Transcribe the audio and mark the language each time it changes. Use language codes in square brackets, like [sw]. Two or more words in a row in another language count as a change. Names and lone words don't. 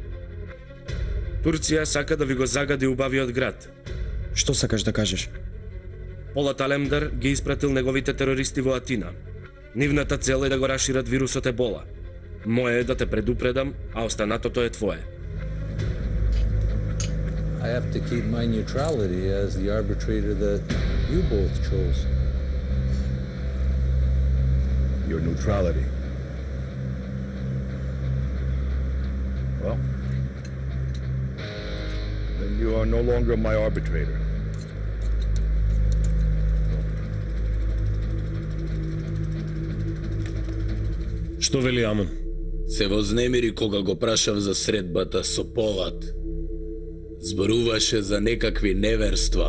[mk] Турција сака да ви го загади убавиот град. Што сакаш да кажеш? Полат Алемдар ги испратил неговите терористи во Атина. Нивната цел е да го расшират вирусот Ебола. Моje е да те предупредам, а останатото е твое. [en] I have to keep my neutrality as the arbitrator that you both chose. Your neutrality. Well, then you are no longer my arbitrator. [mk] Што вели Амон? Се вознемири кога го прашав за средбата со Полат. Зборуваше за некакви неверства.